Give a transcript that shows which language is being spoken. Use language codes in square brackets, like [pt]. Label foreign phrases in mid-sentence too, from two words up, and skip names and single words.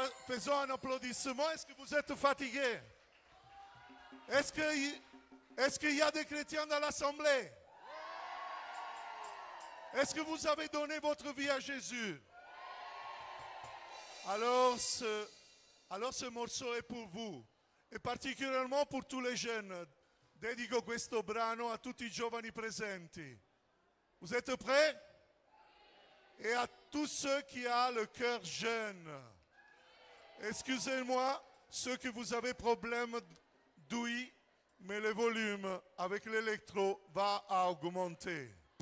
[fr] faisons un applaudissement. Est-ce que vous êtes fatigués? Est-ce qu'il y a des chrétiens dans l'assemblée? Est-ce que vous avez donné votre vie à Jésus? Alors ce morceau è pour vous, [it] e particolarmente [fr] pour tous les jeunes. [it] Dedico questo brano a tutti i giovani presenti. [fr] Vous êtes prêts? Et à tous ceux qui ont le cœur jeune. Excusez-moi, ceux que vous avez problème d'ouïe, mais le volume avec l'électro va à augmenter.